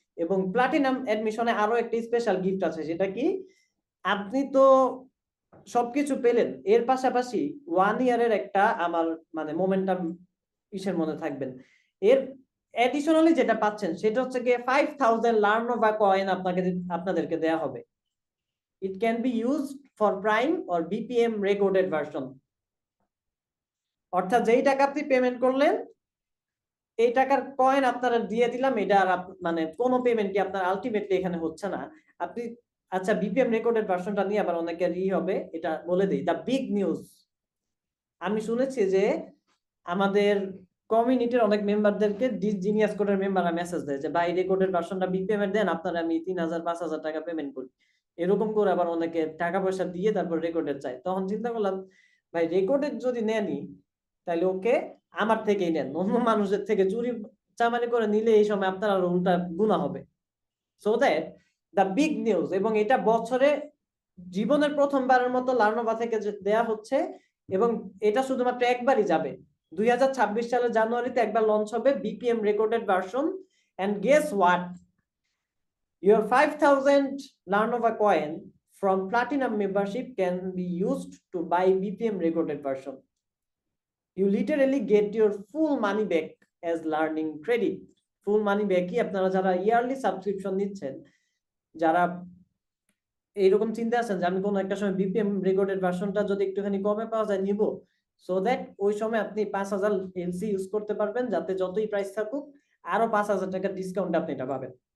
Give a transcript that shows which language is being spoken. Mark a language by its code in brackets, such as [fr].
[bn] এবং প্লাটিনাম এডমিশনে আরো একটা স্পেশাল গিফট আছে, সেটা কি, আপনি তো সবকিছু পেলেন, এর পাশাপাশি 1 ইয়ারের একটা আমার মানে মোমেন্টাম ইসের মধ্যে থাকবেন। এর এডিশনালি যেটা পাচ্ছেন সেটা হচ্ছে কি 5000 লার্নোভা কয়েন আপনাদেরকে দেয়া হবে। [en] It can be used for prime or BPM recorded version. [bn] অর্থাৎ যেই টাকা আপনি পেমেন্ট করলেন এই টাকার কয়েন আপনারা দিয়ে দিলাম, এটা আর মানে কোনো পেমেন্টই আপনার আলটিমেটলি এখানে হচ্ছে না। আপনি আচ্ছা বিপিএম রেকর্ডেড ভার্সনটা নিয়ে আবার অনেকের হবে, এটা বলে দেই। দ্য বিগ নিউজ, আমি শুনেছি যে আমাদের কমিউনিটির অনেক মেম্বারদেরকে জিনিয়াস কোডের মেম্বাররা মেসেজ দেয় যে ভাই রেকর্ডেড ভার্সনটা বিপিএম এর দেন, আপনারা আমি 3000-5000 টাকা পেমেন্ট করি। এরকম করে আবার অনেকে টাকা পয়সা দিয়ে তারপর রেকর্ডেড চাই। তখন চিন্তা করলাম ভাই রেকর্ডেড যদি নেনি তাহলে ওকে আমার থেকেই নেন, অন্য মানুষের থেকে চুরি চামারি করে নিলে এই সময় আপনার আরো উল্টা গুনাহ হবে। [en] so that the big news, [bn] এবং এটা বছরে জীবনের প্রথমবারের মতো লার্নোভা থেকে দেয়া হচ্ছে, এবং এটা শুধুমাত্র একবারই যাবে। 2026 সালের জানুয়ারিতে একবার লঞ্চ হবে BPM recorded version. [en] And guess what, your 5000 Learnova coin from platinum membership can be used to buy BPM recorded version. You literally get your full money back as learning credit. [bn] ফুল মানি ব্যাকই আপনারা যারা ইয়ারলি সাবস্ক্রিপশন নিচ্ছেন, যারা এইরকম চিন্তা আছেন যে আমি কোনো একটা সময় বিপিএম রেকর্ডেড ভার্সনটা যদি একটুখানি কমে পাওয়া যায় নিব, সো দ্যাট ওই সময় আপনি 5000 এলসি ইউজ করতে পারবেন, যাতে যতই প্রাইস থাকুক আরো 5000 টাকা ডিসকাউন্ট আপনি এটা পাবেন।